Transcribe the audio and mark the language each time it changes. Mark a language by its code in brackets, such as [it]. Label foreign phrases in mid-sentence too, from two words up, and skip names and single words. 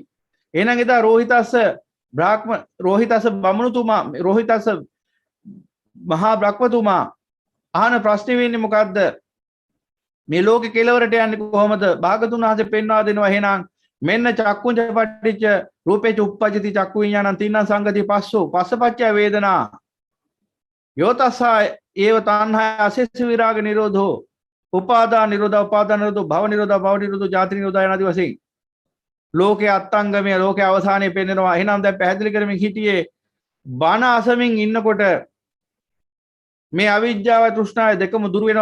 [si] එහෙනම් එදා රෝහිතස්ස බමුණුතුමා රෝහිතස්ස මහා බ්‍රහ්මතුමා අහන ප්‍රශ්නේ වෙන්නේ මොකද්ද? මේ ලෝකේ කෙලවරට යන්නේ කොහොමද? භාගතුන් වහන්සේ පෙන්වා දෙනවා එහෙනම් මෙන්න [pi] චක්කුංච පටිච්ච රූපේච උප්පජ්ජති චක්කු විඥානං තින්නම් සංගති පස්සෝ පස්සපච්චය වේදනා යෝතස්සා ඒව තණ්හා අසෙස්ස විරාග නිරෝධෝ උපාදා නිරෝධෝ භව නිරෝධෝ [si] ජාති නිරෝධය යනාදී වශයෙන් ලෝකේ අත්ංගමය ලෝකේ අවසානයේ පෙන්වනවා. එහෙනම් දැන් පැහැදිලි කරමින් හිටියේ බණ අසමින් ඉන්නකොට මේ අවිජ්ජාව තෘෂ්ණාව දෙකම දුරු වෙනවා.